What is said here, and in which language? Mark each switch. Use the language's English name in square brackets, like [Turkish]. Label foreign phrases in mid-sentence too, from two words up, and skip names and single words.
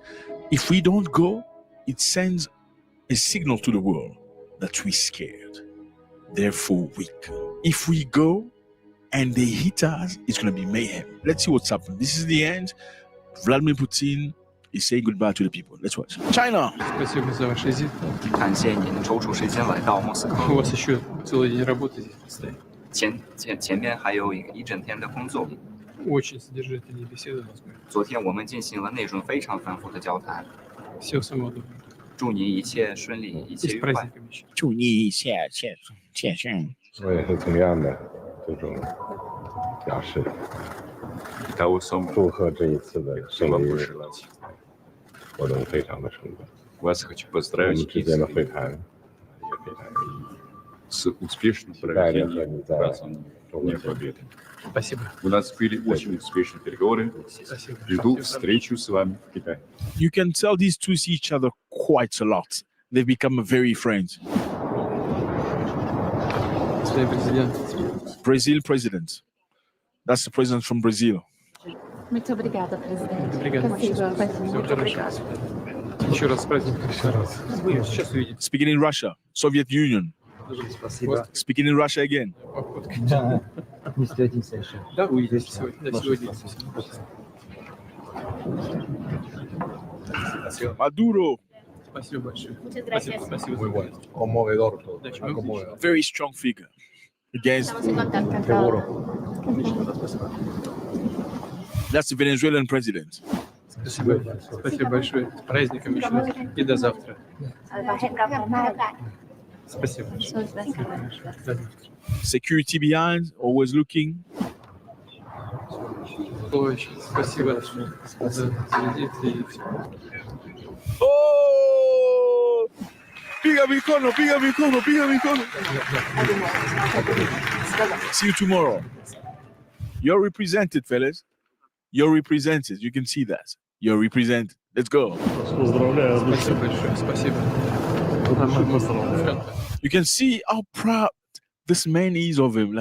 [English] If we don't go, it sends a signal to the world that we're scared, therefore weak. If we go and they hit us, it's going to be mayhem. Let's see what's happening. This is the end. Vladimir Putin is saying goodbye to the people. Let's watch. China. [Chinese] 感谢您抽出时间来到莫斯科。 [Russian] 我 еще целый день работы здесь предстоит. [Chinese] 前面还有一整天的工作。 [Russian] Очень содержательные беседы у нас были. [Chinese] 昨天我们进行了内容非常丰富的交谈。 [Russian] Всего самого доброго. [Chinese] 祝您一切顺利，一切愉快。祝你一切顺。我也是同样的这种表示。祝贺这一次的胜利活动非常的成功。我们之间的会谈也非常有意义。 [Russian] С успешным проведением Дня Победы. Спасибо. У нас были очень успешные переговоры. Жду встречу с вами в Китае. [English] You can tell these two see each other quite a lot. They've become very friends. Brazil president. That's the president from Brazil. [Portuguese] Muito obrigada, presidente. Obrigado. Muito obrigada. [Russian] Еще раз с праздником. Сейчас увидим. [English] Speaking in Russia, Soviet Union. Speaking in Russia again. [Russian] Да, увидимся сегодня. Maduro. Спасибо большое. Спасибо. [English] Very strong figure against. That's the Venezuelan president. [Russian] Спасибо большое. С праздником еще раз. И до завтра. [English] Security behind, always looking. Oh! [Swahili] Piga Mikono, piga Mikono, piga Mikono. [English] See you tomorrow. You're represented, fellas. You're represented. You can see that. You're represented. Let's go. You can see how proud this man is of him.